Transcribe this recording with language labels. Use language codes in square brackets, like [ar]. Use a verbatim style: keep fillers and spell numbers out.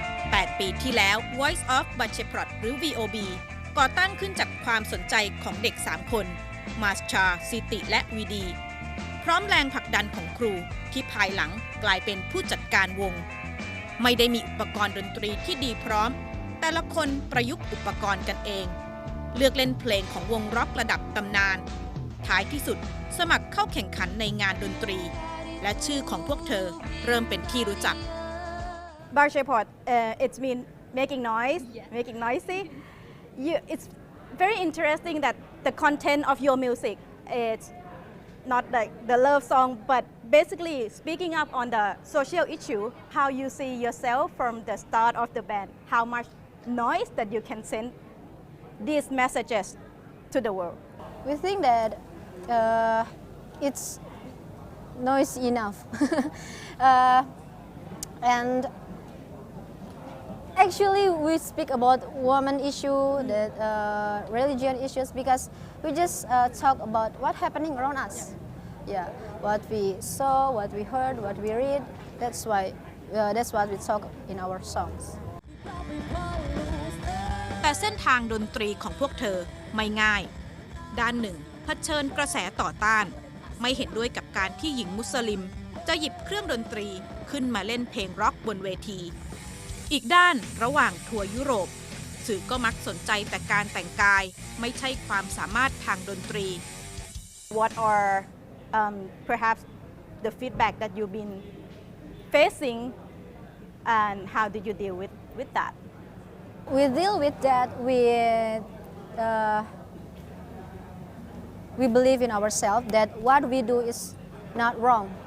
[th] แปดปีที่แล้ว Voice of Paceprot หรือ วี โอ บี ก่อตั้งขึ้นจากความสนใจของเด็กสามคนมาชชาซิติและวีดีพร้อมแรงผลักดันของครูที่ภายหลังกลายเป็นผู้จัดการวงไม่ได้มีอุปกรณ์ดนตรีที่ดีพร้อมแต่ละคนประยุกต์อุปกรณ์กันเองเลือกเล่นเพลงของวงร็อกระดับตำนานท้ายที่สุดสมัครเข้าแข่งขันในงานดนตรีและชื่อของพวกเธอเริ่มเป็นที่รู้จัก [en] Paceprot uh, it's mean making noise yeah. making noisy you, it's very interesting that the content of your music it's not like the love song but basically speaking up on the social issue how you see yourself from the start of the band how much noise that you can send these messages to the world we think that uh, it's noise enough uh, and actually we speak about woman issue that uh, religion issues because we just uh, talk about what happening around us yeah. yeah what we saw what we heard what we read that's why uh, that's what we talk in our songs [th] แต่เส้นทางดนตรีของพวกเธอไม่ง่ายด้านหนึ่งเผชิญกระแสต่อต้านไม่เห็นด้วยกับการที่หญิงมุสลิมจะหยิบเครื่องดนตรีขึ้นมาเล่นเพลงร็อกบนเวทีอีกด้านระหว่างทัวร์ยุโรปสื่อก็มักสนใจแต่การแต่งกายไม่ใช่ความสามารถทางดนตรี [en] What are um, perhaps the feedback that you've been facing and how did you deal with with that? We deal with that with uh, we believe in ourselves that what we do is not wrong.